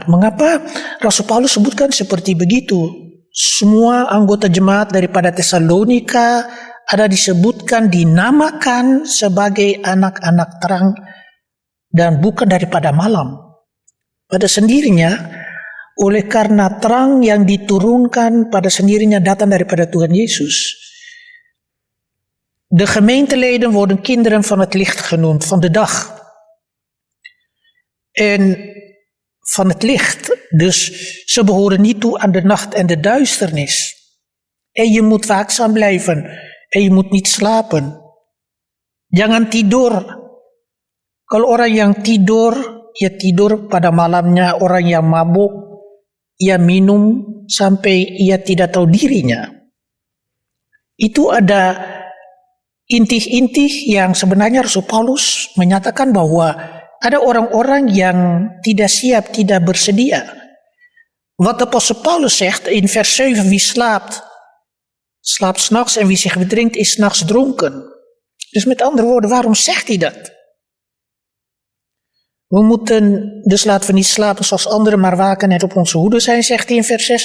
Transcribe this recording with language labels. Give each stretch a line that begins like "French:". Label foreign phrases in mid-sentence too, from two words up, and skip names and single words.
Indonesian: Mengapa Rasul Paulus sebutkan seperti begitu? Semua anggota jemaat daripada Tesalonika ada disebutkan, dinamakan sebagai anak-anak terang dan bukan daripada malam. Pada sendirinya, oleh karena terang yang diturunkan pada sendirinya datang daripada Tuhan Yesus.
Dutch: De gemeenteleden worden kinderen van het licht genoemd, van de dag. En van het licht. Dus ze behoren niet toe aan de nacht en de duisternis. En je moet waakzaam blijven. En je moet niet slapen.
Indonesian: Jangan tidur. Kalau orang yang tidur, ia tidur pada malamnya. Orang yang mabuk, ia minum sampai ia tidak tahu dirinya. Itu ada intih-intih yang sebenarnya Rasul Paulus menyatakan bahwa ada orang-orang yang tidak siap, tidak bersedia.
Dutch: Wat de apostel Paulus zegt in vers 7, wie slaapt, slaapt 's nachts en wie zich bedrinkt is 's nachts dronken. Dus met andere woorden, waarom zegt hij dat? We moeten, dus laten we niet slapen zoals anderen, maar waken en op onze hoede zijn, zegt hij in vers 6.